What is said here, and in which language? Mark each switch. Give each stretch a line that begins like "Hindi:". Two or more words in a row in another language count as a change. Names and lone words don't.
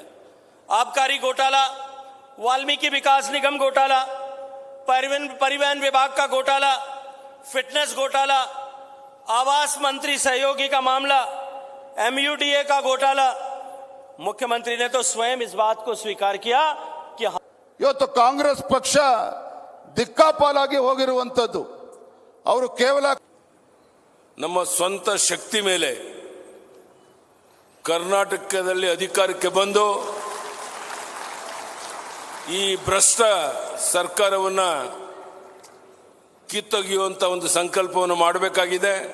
Hindi: आबकारी घोटाला, वाल्मीकि विकास निगम घोटाला, परिवहन विभाग का घोटाला, फिटनेस घोटाला, आवास मंत्री सहयोगी का मामला, MUDA का घोटाला. मुख्यमंत्री ने तो स्वयं इस बात को स्वीकार किया कि
Kannada: ಇವತ್ತು ಕಾಂಗ್ರೆಸ್ ಪಕ್ಷ ದಿಕ್ಕಾಪಾಲಾಗಿ ಹೋಗಿರುವಂತದ್ದು. ಅವರು ಕೇವಲ ನಮ್ಮ ಸ್ವಂತ ಶಕ್ತಿ ಮೇಲೆ ಕರ್ನಾಟಕದಲ್ಲಿ ಅಧಿಕಾರಕ್ಕೆ ಬಂದು ಈ ಭ್ರಷ್ಟ ಸರ್ಕಾರವನ್ನ ಕಿತ್ತೊಗೆಯುವಂತ ಒಂದು ಸಂಕಲ್ಪವನ್ನು ಮಾಡಬೇಕಾಗಿದೆ.